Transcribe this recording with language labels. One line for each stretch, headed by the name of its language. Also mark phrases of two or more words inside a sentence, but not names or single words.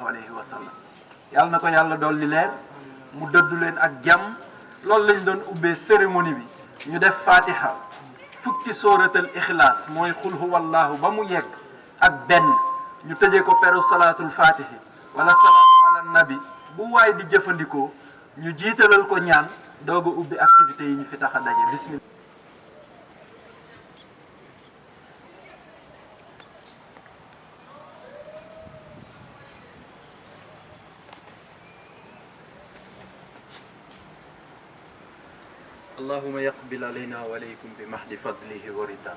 Arabic: عليه وسلم
Wolof: yàlla na ko yàlla dolli leer mu dëddu leen ak jàmm loolu lañ doon ubbee cérémonie bi ñu def fatiha fukki sóoratal ixlaas mooy
Arabic: قل هو الله
Wolof: ba mu yegg ak benn ñu tëjee ko peru salaatul fatihi wala salaatu ala nabi bu waay di jëfandikoo ñu jiitalal ko ñaan doog a ubbi activités yi ñu fi tax a daje bismillah
Arabic: اللهم يقبل علينا وعليكم بمحض فضله ورضاه